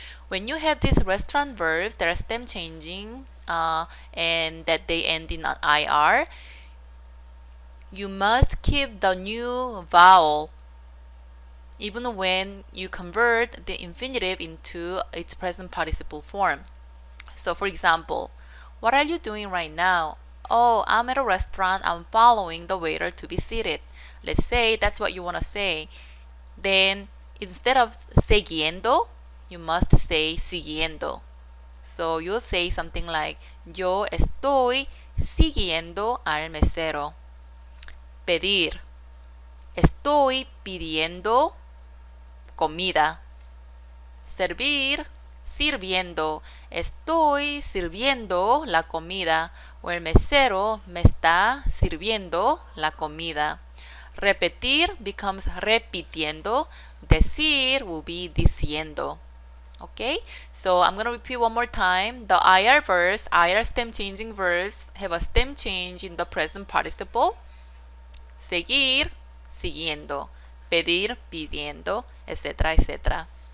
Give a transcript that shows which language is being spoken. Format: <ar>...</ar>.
<en>When you have these restaurant verbs that are stem changing and that they end in an IR, you must keep the new vowel even when you convert the infinitive into its present participle form. So for example, what are you doing right now? Oh, I'm at a restaurant. I'm following the waiter to be seated. Let's say that's what you want to say. Then instead of siguiendo, you must say siguiendo. So you'll say something like,</en> <es>yo estoy siguiendo al mesero. Pedir. Estoy pidiendo comida. Servir. Sirviendo. Estoy sirviendo la comida. o el mesero me está sirviendo la comida.</es> <en>Repetir becomes repitiendo. Decir will be diciendo. Okay, so I'm going to repeat one more time. The IR verbs, IR stem changing verbs, have a stem change in the present participle.</en> <es>Seguir, siguiendo. Pedir, pidiendo, etc., etc.</es>